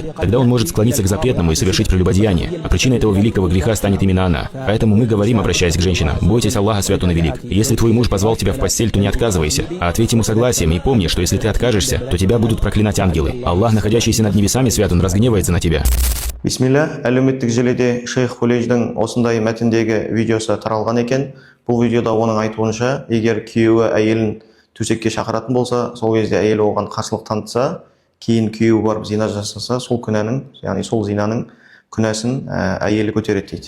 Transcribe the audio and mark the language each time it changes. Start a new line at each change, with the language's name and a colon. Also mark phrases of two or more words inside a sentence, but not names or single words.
Russian: Тогда он может склониться к запретному и совершить прелюбодеяние, а причиной этого великого греха станет именно она. Поэтому мы говорим, обращаясь к женщинам: бойтесь Аллаха, свят он и велик. Если твой муж позвал тебя в постель, то не отказывайся, а ответь ему согласием, и помни, что если ты откажешься, то тебя будут проклинать ангелы. Аллах, находящийся над небесами, свят он, разгневается на тебя.
Kazakh: Бисмилля, әлеуметтік желіде Шейх Хулейдждің осындай мәтіндегі видеосы таралған екен. Бұл видеода оның айтуынша, егер күйеуі әйелін төсекке шақыратын болса, сол кезде әйел оған қарсылық танытса, кейін күйеуі барып зина жасаса, сол күнәнің, яғни сол зинаның күнәсін әйелі көтереді дейді.